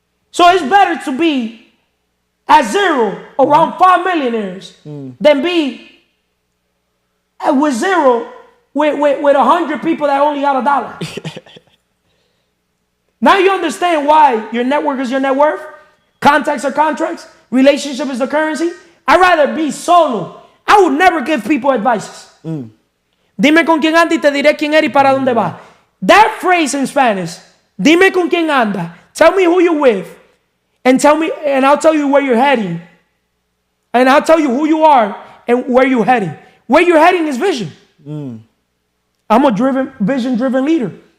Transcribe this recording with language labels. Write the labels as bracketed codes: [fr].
[en] So it's better to be at 0 around 5 millionaires than be with 0 with 100 people that only got $1. Now you understand why your network is your net worth, contacts are contracts, relationship is the currency. I'd rather be solo. I would never give people advices. [es] Dime con quién anda y te diré quién eres y para dónde va. [en] That phrase in Spanish, [es] dime con quién anda, [en] tell me who you're with, and I'll tell you where you're heading. And I'll tell you who you are and where you're heading. Where you're heading is vision. I'm a vision-driven leader.